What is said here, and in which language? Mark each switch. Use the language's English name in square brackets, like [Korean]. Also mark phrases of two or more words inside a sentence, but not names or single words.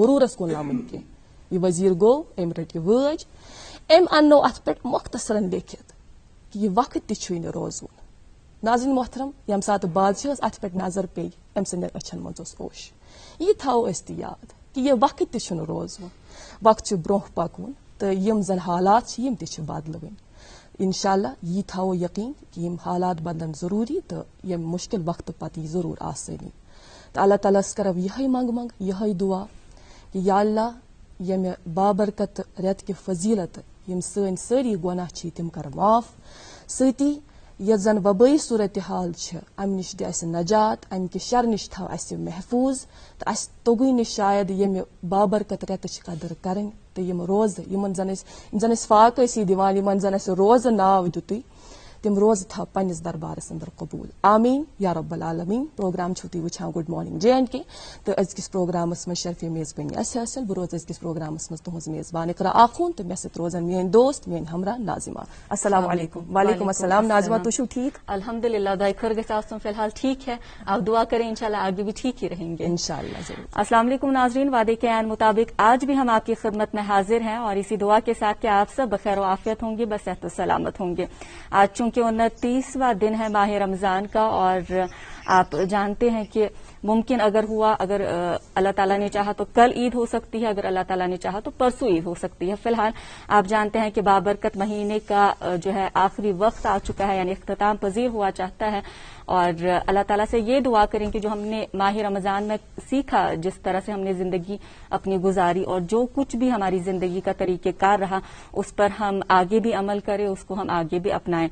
[Kashmiri] غروٗرس کُن لمُن کینٛہہ یہ وزیر گوٚو أمۍ رٔٹ یہِ وٲج أمۍ اننو ات پہ مختصرن لیکھِتھ کہ یہ وقت تہ چھُے نہٕ روزُن [Arabic] ناظرین محترم [Kashmiri] یم سات بادشاہس ات پہ نظر پیہِ أمۍ سٕنٛدٮ۪ن أچھن منٛز اوس اوش یہ تھاو أسۍ تہِ یاد کہ یہ وقت تہ چھُنہٕ روزُن وقت چھُ برونٛہہ پکُن تہٕ یم زن حالات چھِ یم تہِ چھِ بدلوٕنۍ انشاءاللہ یہ تھاو یقین کہ یم حالات بدلن ضروری تو یم مشکل وقت پتہ یی ضرور آسانی تو اللہ تعالیٰ ہس کرو یہ منگ یہ دعا کہ [Arabic] یا اللہ [Kashmiri] یمہ بابرکت ریت کہ فضیلت یم سن ساری گناہ چھ تم کر معاف ستی یت زن وبائی صورتحال ام نش دِ اسہ نجات ام کہ شر نش تھو اسہ محفوظ تو اس توگی نش شاید یمہ بابرکت ریتچ قدر کریں تو یم روز یمن زن فاق اسی دِوان یمن زن اس روز ناو دِتُے تم روز تھو پنس دربارس اندر قبول [Arabic] آمین یا رب العالمین [Kashmiri] پروگرام چھو تُہۍ وٕچھان گڈ مارننگ J&K تو أزکِس پروگرامس مز شرفی میزبانی اسہِ حٲصِل بہٕ روزٕ أزکِس پروگرامس مز تُہنٛز میزبان اقرا آخوٗن تہٕ مےٚ سۭتۍ روزن میٲنۍ دوست میٲنۍ ہمراہ ناظمہ [Arabic] السلام علیکم وعلیکم السلام [Kashmiri] ناظمہ تُہۍ چھِو ٹھیک الحمدللہ دعائے خیر گژھِ آسُن [Urdu] فی الحال ٹھیک ہے آپ دعا کریں انشاءاللہ آگے بھی ٹھیک ہی رہیں گے انشاءاللہ ضرور [Arabic] السلام علیکم [Urdu] ناظرین وعدے کے عین مطابق آج بھی ہم آپ کی خدمت میں حاضر ہیں اور اسی دعا کے ساتھ کہ آپ سب بخیر و عافیت ہوں گے بصحت و سلامت ہوں گے آج چونکہ 29واں دن ہے ماہ رمضان کا اور آپ جانتے ہیں کہ ممکن اگر ہوا، اگر اللہ تعالیٰ نے چاہا تو کل عید ہو سکتی ہے، اگر اللہ تعالیٰ نے چاہا تو پرسوں عید ہو سکتی ہے. فی الحال آپ جانتے ہیں کہ بابرکت مہینے کا جو ہے آخری وقت آ چکا ہے، یعنی اختتام پذیر ہوا چاہتا ہے، اور اللہ تعالیٰ سے یہ دعا کریں کہ جو ہم نے ماہ رمضان میں سیکھا، جس طرح سے ہم نے زندگی اپنی گزاری اور جو کچھ بھی ہماری زندگی کا طریقہ کار رہا، اس پر ہم آگے بھی عمل کریں، اس کو ہم آگے بھی اپنائیں.